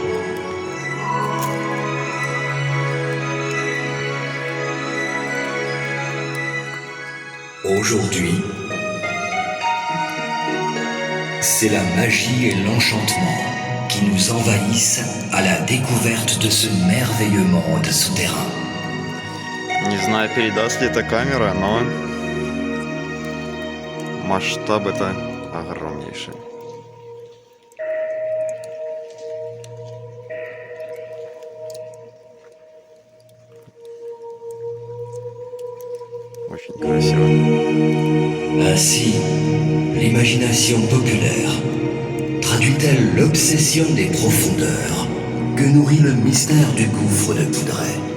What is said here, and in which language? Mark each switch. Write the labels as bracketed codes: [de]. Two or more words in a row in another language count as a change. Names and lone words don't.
[fr] Aujourd'hui, c'est la magie et l'enchantement qui nous envahissent à la découverte de ce merveilleux monde souterrain. [ru] Не знаю, передаст ли это камера, но масштаб это огромнейший. Очень красиво. [fr] Ainsi, l'imagination populaire, traduit-elle l'obsession des profondeurs que nourrit le mystère du gouffre de Poudret.